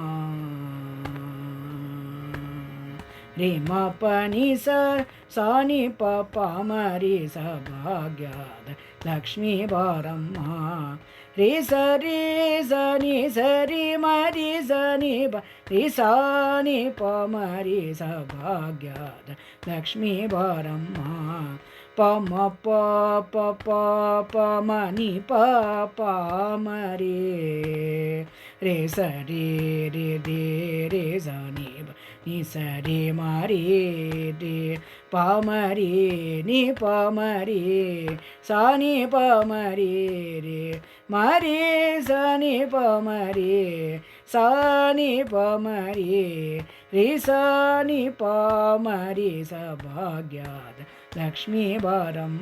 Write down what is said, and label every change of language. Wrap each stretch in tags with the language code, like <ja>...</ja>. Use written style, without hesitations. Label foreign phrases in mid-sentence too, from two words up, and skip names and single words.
<kn>ರಿಮ ಪನಿ ಸಾನಿ ಪಾಪ ಮರಿ ಸ ಭಾಗ್ಯದ ಲಕ್ಷ್ಮೀ ಬಾರಮ್ಮ. ರಿ ಸರಿ ಸನಿ ಸರಿ ಮರಿ ಸನಿ ರಿ ಸಾನಿ ಪ ಮರಿ ಸ ಭಾಗ್ಯದ ಲಕ್ಷ್ಮೀ ಬಾರಮ್ಮ. ಪ ಮ ಪ ಪ ಪ ಪ ಮ ನಿ ಪ ಪ ಮ ರೇ ರೇ ಸ ರೇ ರೇ ರೇ ರೇ ಸ ನಿ ನಿ ಸ ರೇ ಮ ರೇ ರೇ ಪ ಮ ರೇ ನಿ ಪ ಮ ರೇ ಸ ನಿ ಪ ಮ ರೇ ರೇ ಮ ರೇ ಸ ನಿ ಪ ಮ ರೇ ಸ ನಿ ಪ ಮ ರೇ ರೇ ಸ ನಿ ಪ ಮ ರೇ ಸ ಭಾಗ್ಯದ ಲಕ್ಷ್ಮೀ ಬಾರಮ್ಮ.</kn>